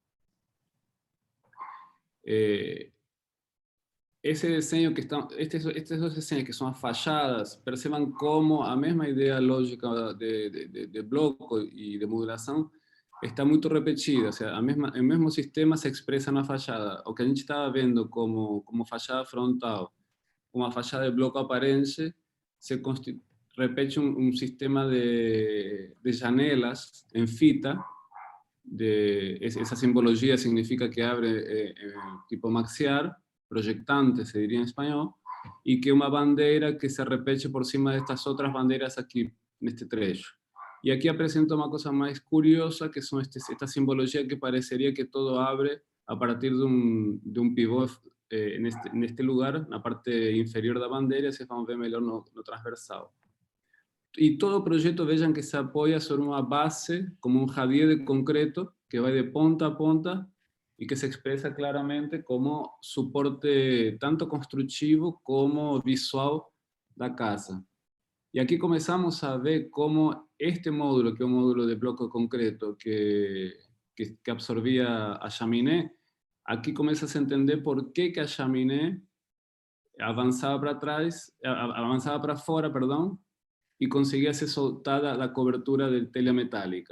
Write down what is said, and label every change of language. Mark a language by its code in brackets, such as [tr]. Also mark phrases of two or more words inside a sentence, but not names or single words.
[pt] Esse desenho que estão, estes dois desenhos que são as fachadas, percebam como a mesma ideia lógica de bloco e de modulação está muito repetida, ou seja, o mesmo sistema se expressa na fachada. O que a gente estava vendo como fachada frontal, uma fachada de bloco aparente, repete um sistema de janelas em fita. [es] Esa simbología significa que abre tipo maxiar, proyectante se diría en español, y que una bandera que se [pt] repete por cima [es] de estas otras banderas aquí en este trecho. Y aquí presento una cosa más curiosa, que son esta simbología que parecería que todo abre a partir de un pivot en este lugar, en la parte inferior de la bandera, y se va a ver mejor no transversal. Y todo proyecto, vean que se apoya sobre una base, como un javier de concreto, que va [pt] de ponta a ponta [es] y que se expresa claramente como soporte tanto constructivo como visual [pt] da casa. E aqui começamos a ver como este módulo, que é um módulo de bloco concreto que absorvia a chaminé, aqui começa a se entender por que a chaminé avançava para trás, avançava para fora, perdão, e conseguia ser soltada da cobertura de telha metálica.